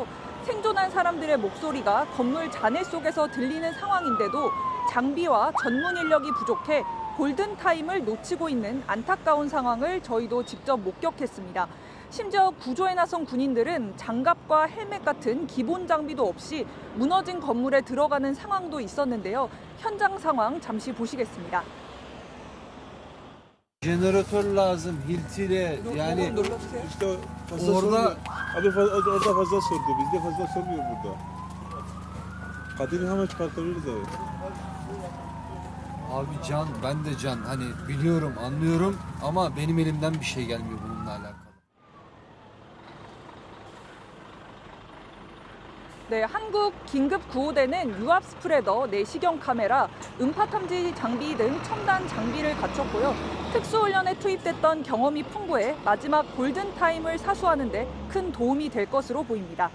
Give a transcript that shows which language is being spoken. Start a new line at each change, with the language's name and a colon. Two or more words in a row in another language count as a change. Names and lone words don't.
Korean: 생존한 사람들의 목소리가 건물 잔해 속에서 들리는 상황인데도 장비와 전문 인력이 부족해 골든타임을 놓치고 있는 안타까운 상황을 저희도 직접 목격했습니다. 심지어 구조에 나선 군인들은 장갑과 헬멧 같은 기본 장비도 없이 무너진 건물에 들어가는 상황도 있었는데요. 현장 상황 잠시 보시겠습니다.
Turkish: Jeneratör lazım, hiltiyle yani orada orada fazla sordu. Bizde fazla sormuyor burada. Kadir'i hemen çıkartabiliriz abi. Abi can, ben de can. Hani biliyorum, anlıyorum ama benim elimden bir şey gelmiyor bununla alakalı.
Korean: 네, 한국 긴급 구호대는 유압 스프레더, 내시경 카메라, 음파 탐지 장비 등 첨단 장비를 갖췄고요. 특수훈련에 투입됐던 경험이 풍부해 마지막 골든타임을 사수하는 데 큰 도움이 될 것으로 보입니다.